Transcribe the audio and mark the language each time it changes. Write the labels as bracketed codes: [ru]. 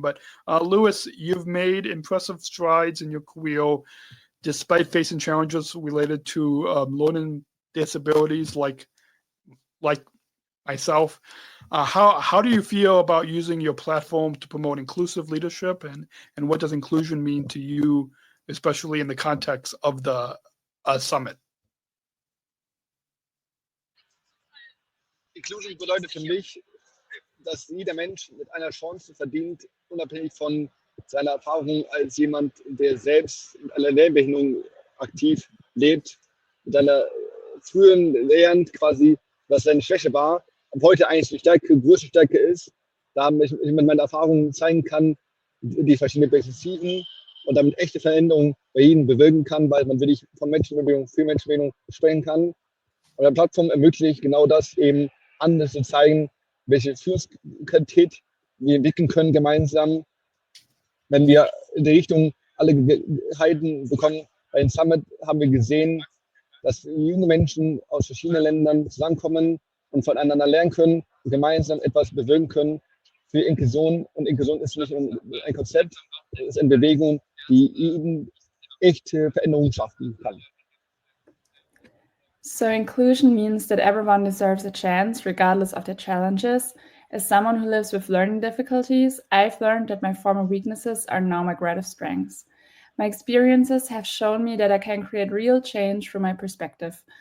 [en] But Lewis, you've made impressive strides in your career, despite facing challenges related to learning disabilities, like myself. How do you feel about using your platform to promote inclusive leadership, and what does inclusion mean to you, especially in the context of the summit? [de] Inclusion bedeutet für mich, dass jeder Mensch mit einer Chance verdient, unabhängig von seiner Erfahrung als jemand, der selbst mit einer Lernbehinderung aktiv lebt, mit einer frühen lernt quasi, was seine Schwäche war, und heute eigentlich die Stärke, größte Stärke ist, da ich mit meinen Erfahrungen zeigen kann, die verschiedenen Perspektiven und damit echte Veränderungen bei jedem bewirken kann, weil man wirklich von Menschenbewegung für Menschenbewegung sprechen kann. Und eine Plattform ermöglicht genau das eben, anders zu zeigen, welche Führungsqualität wir entwickeln können gemeinsam, wenn wir in die Richtung alle Gegebenheiten bekommen. Bei den Summit haben wir gesehen, dass junge Menschen aus verschiedenen Ländern zusammenkommen und voneinander lernen können und gemeinsam etwas bewirken können für Inklusion. Und Inklusion ist nicht ein Konzept, es ist eine Bewegung, die eben echte Veränderungen schaffen kann. [en] So inclusion means that everyone deserves a chance, regardless of their challenges. As someone who lives with learning difficulties, I've learned that my former weaknesses are now my greatest strengths. My experiences have shown me that I can create real change from my perspective.